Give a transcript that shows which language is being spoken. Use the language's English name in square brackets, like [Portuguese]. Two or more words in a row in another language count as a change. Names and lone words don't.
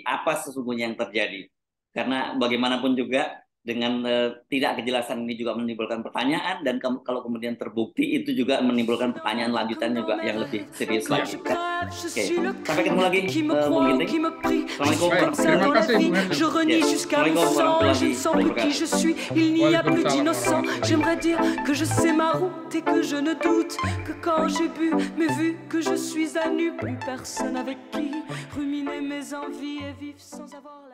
[Indonesian] Apa sesungguhnya yang terjadi? Karena bagaimanapun juga dengan tidak kejelasan ini juga menimbulkan pertanyaan, dan kalau kemudian terbukti itu juga menimbulkan pertanyaan lanjutan juga yang lebih serius lagi. Oke, sampai ketemu lagi, Bung Ginting. Assalamualaikum Terima kasih, Bung Hesu. [French] Je renie jusqu'à mon sang, je ne sens plus qui je suis, il n'y a plus d'innocent. J'aimerais dire que je sais ma route et que je ne doute que quand j'ai bu, mais vu que je suis à nu, plus personne avec qui ruminer mes envies et vivre sans avoir la